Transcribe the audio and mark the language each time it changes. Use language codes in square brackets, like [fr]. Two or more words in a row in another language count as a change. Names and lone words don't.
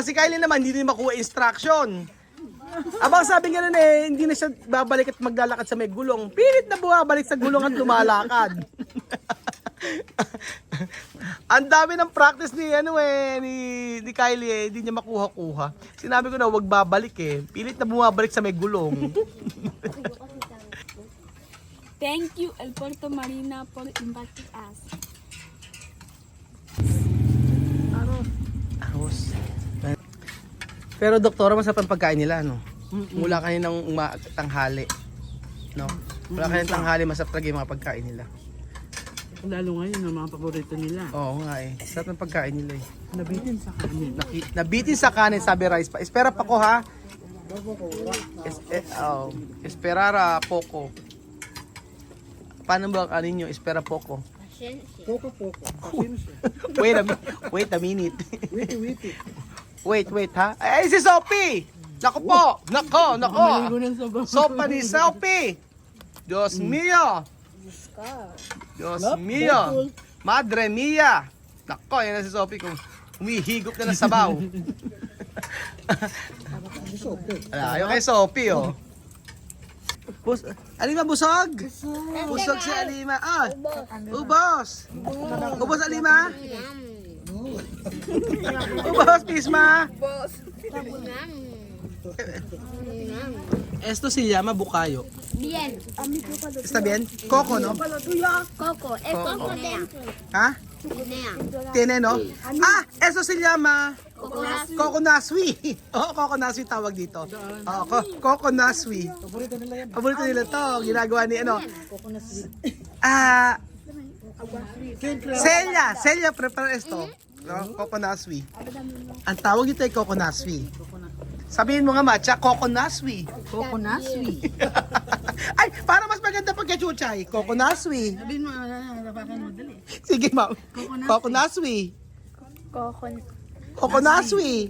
[tl] Si Kylie naman, hindi din makuha instruction. Abang sabi nga nun eh, hindi na siya babalik at maglalakad sa may gulong. Pilit na bumabalik sa gulong at lumalakad. Ang dami ng practice ni ni Kylie eh, hindi niya makuha-kuha. Sinabi ko na wag babalik eh. Pilit na bumabalik sa may gulong. [en] Thank you, El Puerto Marina, for inviting us. [es] Arroz. [tl] Pero doktora, masarap ang pagkain nila, no? Mula kaninang tanghali. No? Mula kaninang tanghali, masarap talaga yung mga pagkain nila. Lalo ngayon ang mga paborito nila. Oo nga eh. Sarap ng pagkain nila eh. Nabitin sa kanin. Nabitin sa kanin, sabi Rice pa. [es] Espera [tl] pa ko ha. [es] Esperara poco. [tl] Paano ba ang kanin nyo? [es] Espera poco. Poco. [en] Wait a minute. Witi. [tl] Wait ha. Ay, si Sophie! Nako po! Nako! Maligo ng sabaw. Sopa ni Sophie! Diyos mio! Diyos mio! [es] Madre mia! [tl] Nako, yan na si Sophie kung humihigop na ng sabaw. Ayaw kay Sophie, oh. Alima, busog? Busog si Alima. Ah, ubos. Ubos, Alima? Ubos, Pisma? [es] Esto se llama bukayo. Bien. ¿Está bien? Coco, ¿no? Coco. Es coco dentro. ¿Ah? Nea. Tiene, no? Ah, eso se llama [en] Coconut. [tl] Coconaswi. Oh, Coconaswi tawag dito. Oh, Coconaswi. Paborito nila to. Ginagawa ni ano? Ah, Celia [es] prepara esto. [tl] No? Coconaswi. Ang tawag dito ay Coconaswi. Sabihin mo nga, Matcha, Coconaswi. Coconaswi. Ay, para mas maganda pag kachuchay. Coconaswi. Sabihin mo, napakan mo dali. Sige, ma'am. Coconaswi. Coconaswi.